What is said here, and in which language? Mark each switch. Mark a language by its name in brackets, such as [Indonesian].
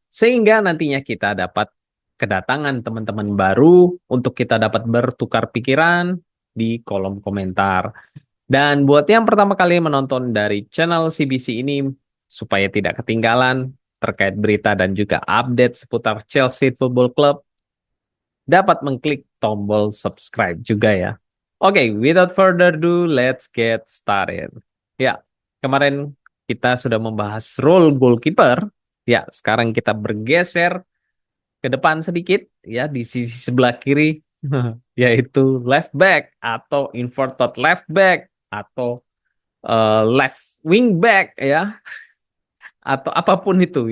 [Indonesian] Sehingga nantinya kita dapat kedatangan teman-teman baru untuk kita dapat bertukar pikiran di kolom komentar. Dan buat yang pertama kali menonton dari channel CBC ini, supaya tidak ketinggalan terkait berita dan juga update seputar Chelsea Football Club, dapat mengklik tombol subscribe juga ya. [English] Oke, without further ado, let's get started. [Indonesian] Ya, kemarin kita sudah membahas role goalkeeper. Ya, sekarang kita bergeser ke depan sedikit ya di sisi sebelah kiri yaitu left back atau inverted left back atau left wing back ya atau apapun itu.